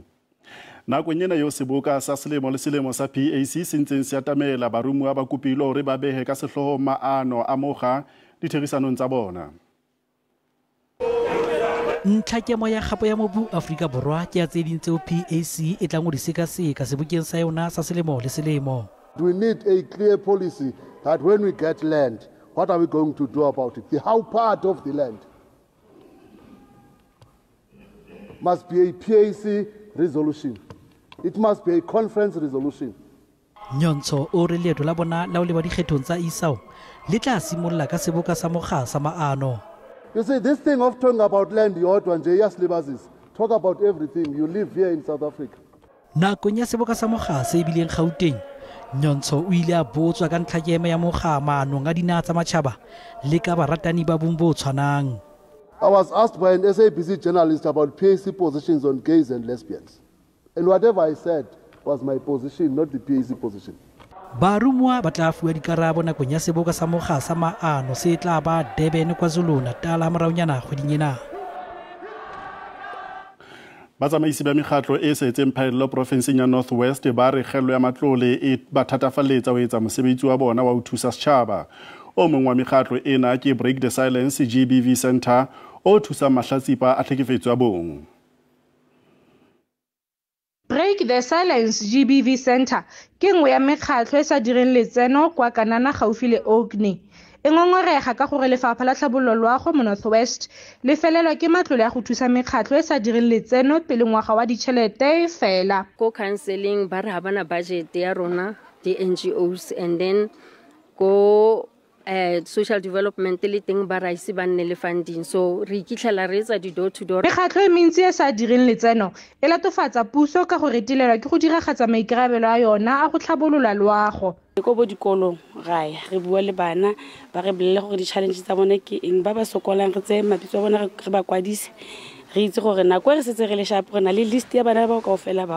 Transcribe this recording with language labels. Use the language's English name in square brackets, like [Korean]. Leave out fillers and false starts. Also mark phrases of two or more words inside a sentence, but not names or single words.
[Southern Sotho] Nakong ena yo seboka sa selemo le selemo sa PAC se ntseng se atamela barumuwa ba kopile hore ba behe ka sehloho maano a mokga ditherisanong tsa bona. Ntlhakemo ya kgapo ya mobu Afrika Borwa ke ya tse ding tseo PAC e tlang ho di sekaseka sebokeng sa yona sa selemo le selemo. [English] We need a clear policy that when we get land, what are we going to do about it? The how part of the land must be a PAC resolution. It must be a conference resolution. [Southern Sotho] Nyontsho o re leeto la bona la o le ba dikgethong tsa Isao le tla simolla ka seboka sa mokga sa maano. [English] You see, this thing of talking about land, talk about everything. You live here in South Africa. [Southern Sotho] Nakong ya seboka sa mokga se bileng Gauteng, Nyontsho o ile a botswa ka ntlhakemo ya mokga maanong a dinaha tsa matjhaba le ka baratani ba bong bo tshwanang. [English] I was asked by an SABC journalist about PAC positions on gays and lesbians. And whatever I said was my position, not the PAC position. [Southern Sotho] Barumuwa ba tla fuwa dikarabo nakong ya seboka sa mokga sa maano se tla ba Durban KwaZulu-Natal moraonyana kgweding ena. Batsamaisi ba mekgatlo e setseng phaello provinseng ya North West ba re kgello ya matlole e ba thatafaletsa ho etsa mosebetsi wa bona wa ho thusa setjhaba. O mong wa mekgatlo ena ke Break the Silence GBV Center o thusa mahlatsipa a tlhekefetso ya bong. [Tswana] Break the Silence GBV Center ke nngwe ya mekgatlo e sa direng letseno kwa Kanana gaufi le Orkney. E ngongorega ka gore lefapha la tlhabololo loago mo North West le felelwa ke matlole ya go thusa mekgatlo e sa direng letseno pele ngwaga wa ditšhelete fela. Ko counseling ba re ha bana budget ya rona di NGOs, [English] and then [Tswana] go [English] social development [Tswana] le teng ba raise ba nne le funding, so re ikitlela re etsa di [English] door to door. [Tswana] Mekgatlo e mentsi e sa direng letseno e latofatsa puso ka go retelelwa ke go diragatsa maikarabelo a yona a go tlhabolola loago. Ko bo dikolong gae re bua le bana ba re bolele gore di-challenge tsa bone ke eng, ba ba sokolang re tse mabitso a bona re ba kwadise re itse gore nako re setse re le sharp re na le list ya bana ba kaofela ba